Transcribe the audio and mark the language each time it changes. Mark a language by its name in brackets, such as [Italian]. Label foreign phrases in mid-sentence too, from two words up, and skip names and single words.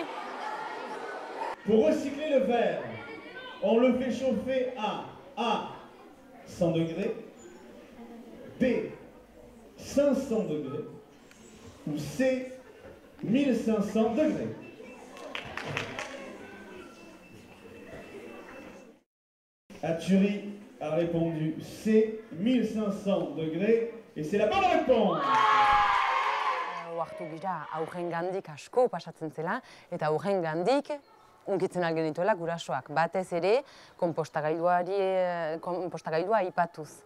[French] Pour recycler le verre, on le fait chauffer à A, 100 degrés, B, 500 degrés, ou C, 1500 degrés. Aturi a répondu C, 1500 degrés, et c'est la bonne réponse. [Basque] Oartu gira aurrengandik asko pasatzen zela, eta aurrengandik unkitzen algenituela gurasoak. Batez ere, konpostagailua aipatuz.